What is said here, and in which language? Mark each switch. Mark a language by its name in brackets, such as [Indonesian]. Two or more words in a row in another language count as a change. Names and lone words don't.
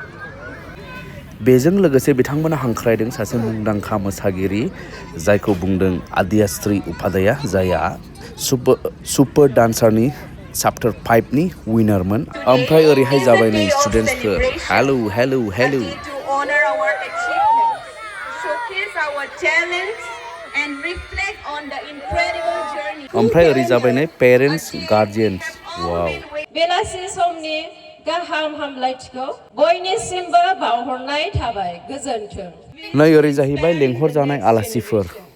[Bodo] बेजों लोगोसे बिथांमोना हांख्रायदों सासे मुंदांखा मोसागिरि, जायखौ बुंदों आद्याश्री उपाध्याया, जायहा सुपर डान्सारनि चैप्टार 5 नि विनारमोन। ओमफ्राय ओरैहाय जाबाय नै स्टुडेन्ट्सफोर। हेलौ हेलौ हेलौ। [English] Honor our achievements, showcase our talents, and reflect on the incredible journey. [Bodo] ओमफ्राय ओरै जाबाय नै [English] parents guardians. [Bodo] वाव। बेलासि समनि गाहाम हामलायथिखौ बयनिसिमबो बावहरनाय थाबाय। गोजोन्थों। नै ओरै जाहैबाय लेंहरजानाय आलासिफोर।